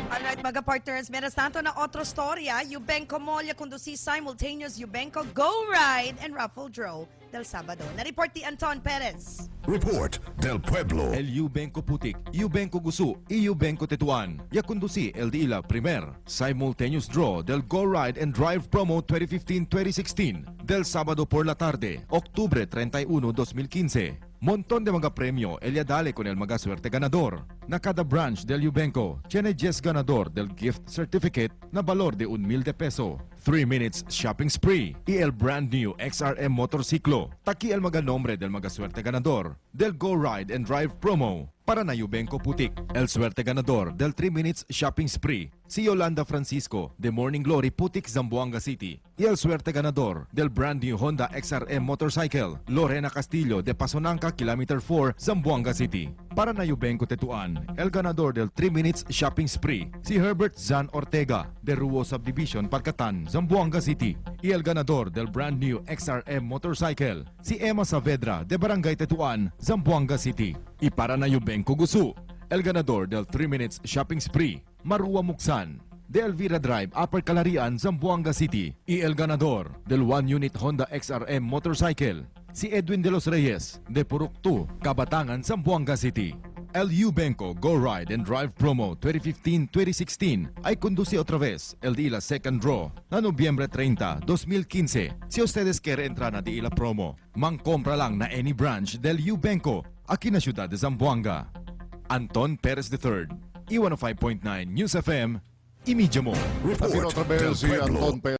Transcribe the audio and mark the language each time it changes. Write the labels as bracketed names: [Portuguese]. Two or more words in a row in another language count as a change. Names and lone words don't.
[Chavacano] Alright, mga partners, meron nato na otro storya. Yubenko Molia conduci simultaneous Yubenko Go Ride and Raffle Draw del Sabado. Na-report ni Anton Perez. Report del Pueblo. El Yubenko Putik, Yubenko Gusu, Yubenko Tetuan. Ya conduci el Dila Primer. Simultaneous draw del Go Ride and Drive Promo 2015-2016 del Sabado por la tarde, Octubre 31, 2015. Montón de mga premio el dale con el mga suerte ganador. Na cada branch del Yubenko tiene 10 ganador del [English] gift certificate [Chavacano] na valor de 1,000 peso. [English] 3 minutes shopping spree [Chavacano] y el [English] brand new [Chavacano] XRM motorsiklo. Taki el mga nombre del mga suerte ganador del Go Ride and Drive Promo. Para na Yubenko Putik, el suerte ganador del [English] 3 minutes shopping spree, [Chavacano] si Yolanda Francisco de Morning Glory Putik, Zamboanga City. Y el suerte ganador del [English] brand new Honda XRM motorcycle, [Chavacano] Lorena Castillo de Pasonanca, Kilometer 4, Zamboanga City. Para na Yubenko Tetuan, el ganador del [English] 3 minutes shopping spree, [Chavacano] si Herbert Zan Ortega de Ruo Subdivision, Parcatan, Zamboanga City. Y el ganador del [English] brand new XRM motorcycle, [Chavacano] si Emma Saavedra de Barangay Tetuan, Zamboanga City. Y para na Yubenko Gusu, el ganador del [English] 3 minutes shopping spree, [Chavacano] Marua Muksan de Elvira Drive, Upper Calarian, Zamboanga City. Y el ganador del 1-unit Honda XRM motorcycle, si Edwin de los Reyes de Puruktu, Kabatangan, Zamboanga City. El Yubenko Go Ride and Drive Promo 2015-2016 ay conduce otra vez el día la [English] second draw [Chavacano] na Nobyembre 30, 2015. Si ustedes quieren entrar na di la promo, mangkompra lang na [English] any branch [Chavacano] del Yubenko aquí na ciudad de Zamboanga. Anton Perez III, E105.9 News FM, imidya mo. Report Otra vez del si Pueblo. Anton Perez.